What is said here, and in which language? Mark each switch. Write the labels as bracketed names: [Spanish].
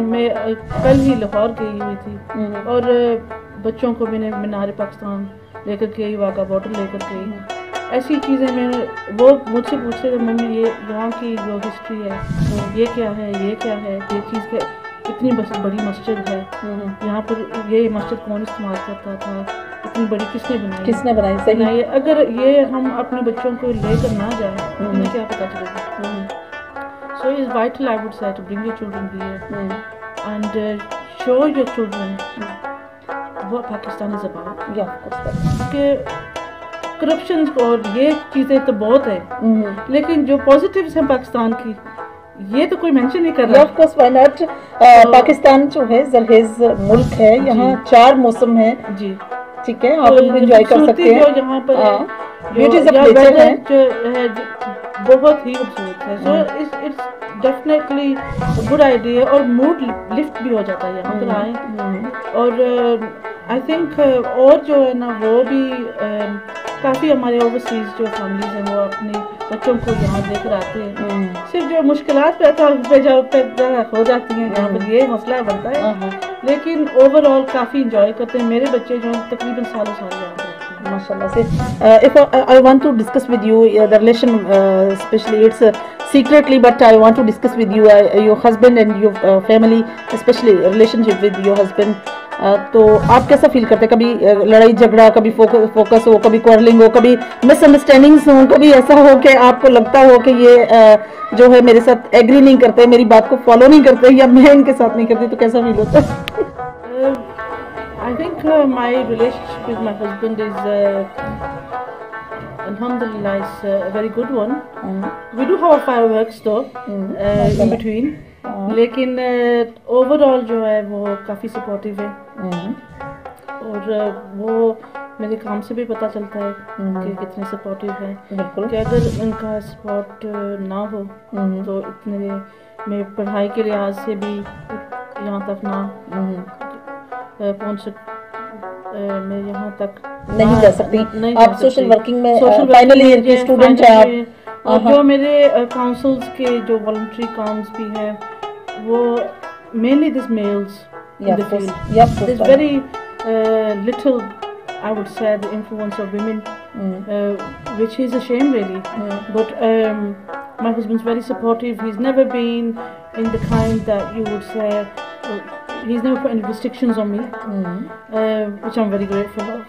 [Urdu] میں کل ہی لاہور گئی ہوئی تھی اور بچوں کو میں نے مینار پاکستان لے کر گئی, واگا بارڈر لے کر گئی, ایسی چیزیں میں نے, وہ مجھ سے پوچھتے تھے ممی یہ یہاں کی جو ہسٹری ہے یہ کیا ہے, یہ کیا ہے, یہ چیز کیا, اتنی بڑی مسجد ہے یہاں پر, یہ مسجد کون استعمال کرتا تھا, اتنی بڑی کس نے بنائی. اگر یہ ہم اپنے بچوں کو لے کر نہ جائیں انہیں کیا پتہ چلے گا. [English] So it's vital, I would say, to bring your children here and show your children what Pakistan is about. Yeah, of course. [Urdu] کہ کرپشن اور یہ چیزیں تو بہت ہیں, لیکن جو پازیٹیوز ہیں پاکستان کی یہ تو کوئی مینشن نہیں کر رہا. [English] Of course why not. [Urdu] Pakistan جو ہے زرخیز ملک ہے, یہاں 4 موسم ہیں. جی ٹھیک ہے, آپ انجوائے کر سکتے ہیں. یہاں پر بیوٹیز آف نیچر ہے بہت ہی خوبصورت ہے. [English] so it's definitely good idea, [Urdu] اور موڈ لفٹ بھی ہو جاتا ہے یہاں پر آئیں. اور [English] I think [Urdu] اور جو ہے نا وہ بھی کافی ہمارے اوورسیز جو فیملیز ہیں وہ اپنے بچوں کو یہاں لے کر آتے ہیں. صرف جو مشکلات پیدا ہو جاتی ہیں یہاں پر یہ مسئلہ بنتا ہے, لیکن اوور آل کافی انجوائے کرتے ہیں. میرے بچے جو تقریباً سالوں سال یہاں پر [Arabic] MashaAllah. [English] If I want to discuss with you the relation, especially it's secretly, but I want to discuss with you your husband and your family, especially relationship with your husband. [Urdu] تو آپ کیسا فیل کرتے ہیں؟ کبھی لڑائی جھگڑا, کبھی فوکس ہو, کبھی کوارلنگ ہو, کبھی مس انڈرسٹینڈنگس ہوں, کبھی ایسا ہو کہ آپ کو لگتا ہو کہ یہ جو ہے میرے ساتھ ایگری نہیں کرتے, میری بات کو فالو نہیں کرتے, یا میں ان کے ساتھ نہیں کرتی, تو کیسا فیل ہوتا ہے؟ [English] I think my relationship with my husband is alhamdulillah is a very good one. We do have fireworks though in between, [Urdu] لیکن overall جو ہے وہ کافی supportive ہے, اور وہ میرے کام سے بھی پتہ چلتا ہے کہ کتنے سپورٹیو ہیں. کہ اگر ان کا سپورٹ نہ ہو تو اتنے میں پڑھائی کے لحاظ سے بھی یہاں تک نہ پہنچ میں یہاں تک نہیں جا سکتی. آپ سوشل ورکنگ میں فائنل ایئر کے اسٹوڈنٹ ہیں آپ. اور جو میرے کاؤنسلز کے جو والنٹری کامز بھی ہیں وہ [English] mainly this males in the field. There's very little, I would say, the influence of women, which is a shame really. But my husband's very supportive. He's never been in the kind that you would say, he's never put any restrictions on me, which I'm very grateful of.